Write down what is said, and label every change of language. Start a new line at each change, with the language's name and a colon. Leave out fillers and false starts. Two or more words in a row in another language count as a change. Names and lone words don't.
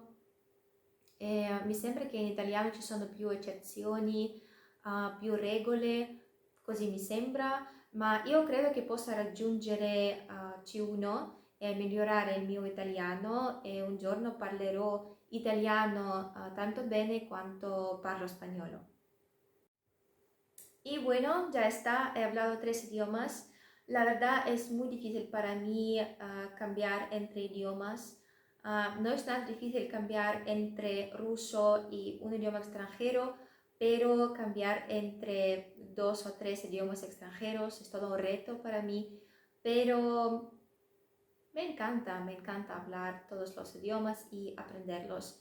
Italian: E mi sembra che in italiano ci sono più eccezioni, più regole, così mi sembra, ma io credo che possa raggiungere C1 e migliorare il mio italiano e un giorno parlerò italiano tanto bene quanto parlo spagnolo.
Spanish: Y bueno, ya está, he hablado 3 idiomas. La verdad es muy difícil para mí cambiar entre idiomas. No es tan difícil cambiar entre ruso y un idioma extranjero, pero cambiar entre 2 o 3 idiomas extranjeros es todo un reto para mí, pero me encanta hablar todos los idiomas y aprenderlos.